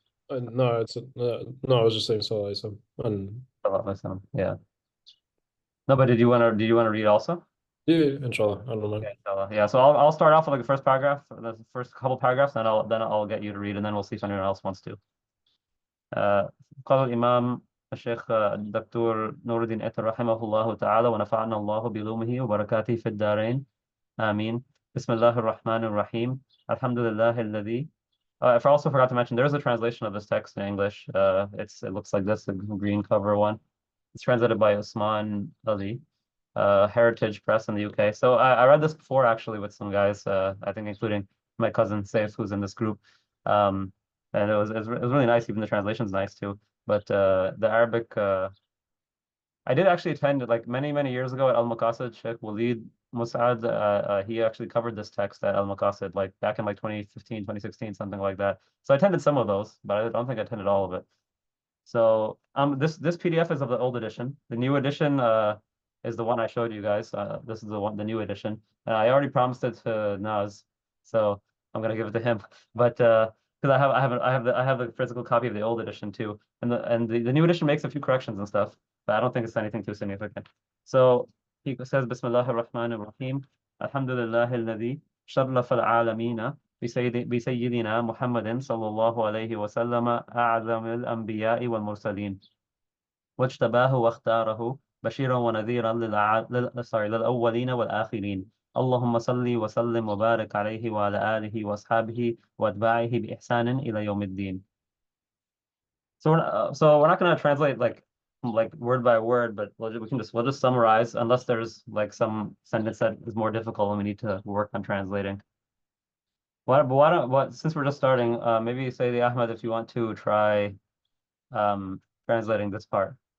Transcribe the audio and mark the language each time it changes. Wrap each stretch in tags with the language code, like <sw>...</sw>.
<en>No, no. I was just saying so. And Sallallahu alaihi wasallam. Yeah. No, but did you want to read also? yeah, inshallah, I don't mind. Okay, inshallah. Yeah. So I'll start off with like the first paragraph, the first couple paragraphs, and then I'll get you to read, and then we'll see if anyone else wants to.</en> <ar>قال الإمام الشيخ الدكتور نور الدين إتر رحمه الله تعالى ونفعنا الله بعلومه وبركاته في الدارين آمين بسم الله الرحمن الرحيم الحمد لله الذي</ar> <en>I also forgot to mention there's a translation of this text in English. It looks like this, the green cover one. It's translated by Usman Ali, Heritage Press in the UK. So I read this before actually with some guys, I think including my cousin Saif, who's in this group. And it was really nice. Even the translation's nice too. But the Arabic, I did actually attend like many years ago at Al Maqasid. Sheikh Walid Mus'ad, he actually covered this text at Al Maqasid like back in like 2015, 2016, something like that. So I attended some of those, but I don't think I attended all of it. So this PDF is of the old edition. The new edition is the one I showed you guys. This is the new edition. And I already promised it to Naz, so I'm gonna give it to him. But because I have the physical copy of the old edition too, and the new edition makes a few corrections and stuff, but I don't think it's anything too significant. So he says,</en> <ar>Bismillah ar-Rahman ar-Rahim, Alhamdulillah alladhi sharrafa al-alamina بسيدنا محمد صلى الله عليه وسلم أعظم الأنبياء والمرسلين واجتباه واختاره بشيرا ونذيرا للأولين والآخرين اللهم صل وسلم وبارك عليه وعلى آله وأصحابه وأتباعه بإحسان إلى يوم الدين.</ar> <en>So we're not going to translate like word by word, but we'll just summarize unless there's like some sentence that is more difficult and we need to work on translating. Since we're just starting, maybe say the Ahmed if you want to try translating this part.</en>